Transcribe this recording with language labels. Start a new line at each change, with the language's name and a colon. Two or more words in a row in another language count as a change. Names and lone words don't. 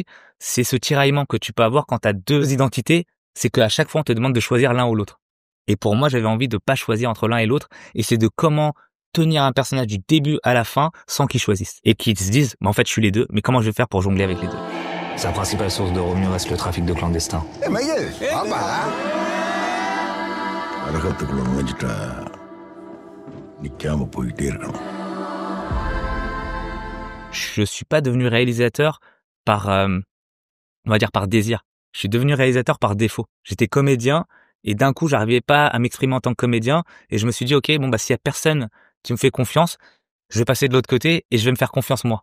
French: C'est ce tiraillement que tu peux avoir quand tu as deux identités. C'est qu'à chaque fois, on te demande de choisir l'un ou l'autre. Et pour moi, j'avais envie de pas choisir entre l'un et l'autre. Et c'est de comment tenir un personnage du début à la fin sans qu'il choisisse. Et qu'ils se disent, mais en fait, je suis les deux, mais comment je vais faire pour jongler avec les deux? Sa principale source de revenus reste le trafic de clandestins.
Tamil: அரகத்துக்குள்ள நுழைஞ்சிட்டா நிக்காம போயிட்டே இருக்கணும்.
French: Je suis pas devenu réalisateur par, on va dire par désir. Je suis devenu réalisateur par défaut. J'étais comédien et d'un coup, j'arrivais pas à m'exprimer en tant que comédien et je me suis dit, OK, bon, bah, s'il y a personne qui me fait confiance, je vais passer de l'autre côté et je vais me faire confiance moi.